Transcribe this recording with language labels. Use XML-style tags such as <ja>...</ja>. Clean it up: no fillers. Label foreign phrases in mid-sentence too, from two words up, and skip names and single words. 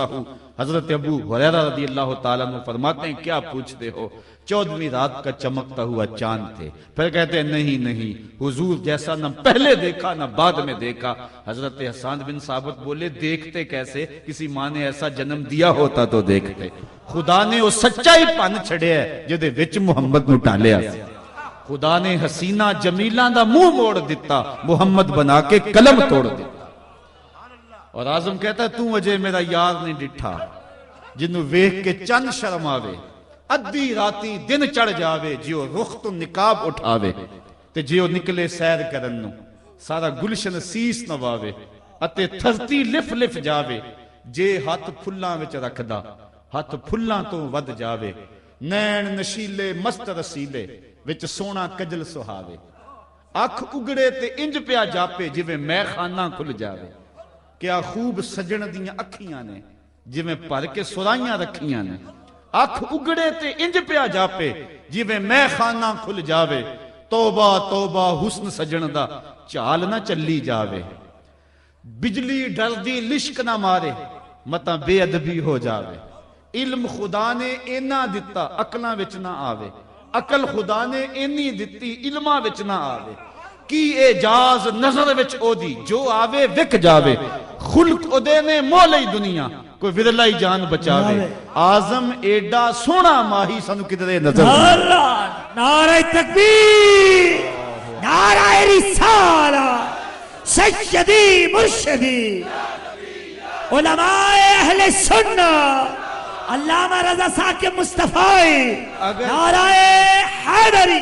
<ur>حضرت ابو ہریرہ</ur> <ar>رضی اللہ تعالیٰ عنہ</ar> <ur>فرماتے ہیں کیا پوچھتے ہو، 14ویں رات کا چمکتا ہوا چاند تھے۔ پھر کہتے ہیں نہیں حضور جیسا نہ پہلے دیکھا نہ بعد میں دیکھا۔ حضرت حسان بن ثابت بولے دیکھتے کیسے؟ کسی ماں نے ایسا جنم دیا ہوتا تو دیکھتے۔</ur> <pa>خدا نے وہ سچائی پن چھڑیا ہے جدے وچ محمد نو ٹالیا سی۔ خدا نے حسینہ جمیلاں دا منہ موڑ دیتا، محمد بنا کے قلم توڑ دیتا۔</pa> <ur>اور اعظم کہتا ہے</ur> <pa>تو اجے میرا یار نہیں ڈٹھا، جنوں ویکھ کے چند شرم آوے، ادھی راتی دن چڑھ جاوے، جیو رخ تو نقاب اٹھاوے، تے جیو نکلے سیر کرن نو سارا گلشن سیس نواوے، اتے دھرتی لف لف جاوے، جے ہاتھ پھلاں وچ رکھدا ہاتھ پھلاں تو ود جاوے، نین نشیلے مست رسیلے وچ سونا کجل سہاوے، اکھ اگڑے تے انج پیا جاپے جویں میں خانہ کھل جاوے، کیا خوب سجن دیاں اکھیاں نے جویں بھر کے سرائیاں رکھیاں نے، اکھ اگڑے تے انج پیا جاپے جویں میں خانہ کھل جاوے، توبہ توبہ حسن سجن دا چال نہ چلی جاوے، بجلی ڈر دی لشک نہ مارے متا بے ادبی ہو جاوے، علم خدا نے اینا دتا عقلاں وچ نہ آوے، عقل خدا نے اینی دتی علماں وچ نہ آوے، کی اعجاز نظر وچ او دی جو آوے وک جاوے، خلق او دے نے مولئی دنیا کوئی ورلائی جان بچاوے، آزم ایڈا سونا ماہی سانو کدرے نظر</pa> <ur>نعرہ تکبیر، نعرہ رسالہ، سیدی مرشدی علماء اہل سنت علامہ رضا ثاقب مصطفی، نعرہ حیدری۔</ur>